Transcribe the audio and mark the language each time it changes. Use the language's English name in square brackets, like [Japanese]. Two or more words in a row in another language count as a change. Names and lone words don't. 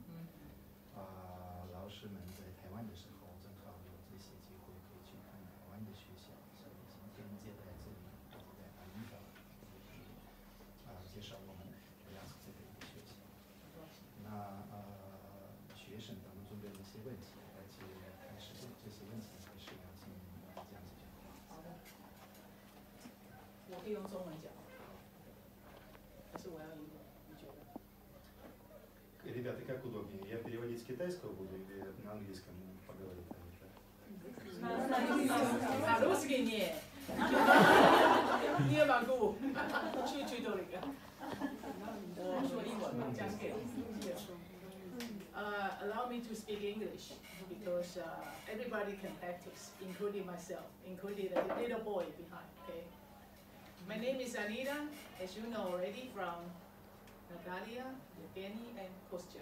[Chinese] 老师们在台湾的时候正好有这些机会可以去看台湾的学校，所以今天接待这里，我在阿纽达也可以介绍我们Bryansk这个一个学校。那学生他们准备了一些问题，而且开始这些问题还是要请你们讲几句话。好的，我可以用中文讲，还是我要英文？你觉得 [Russian] ？Ребята, как удобнее? Я переводить с китайского буду или на английском поговорить? На русский нет. Не могу. Чуть-чуть только. [Chinese] 我说英文讲给 [English] allow me to speak English because everybody can practice, including myself, including the little boy behind. Okay. My name is Anita, as you know already from Natalia, Evgeny, and Kostya.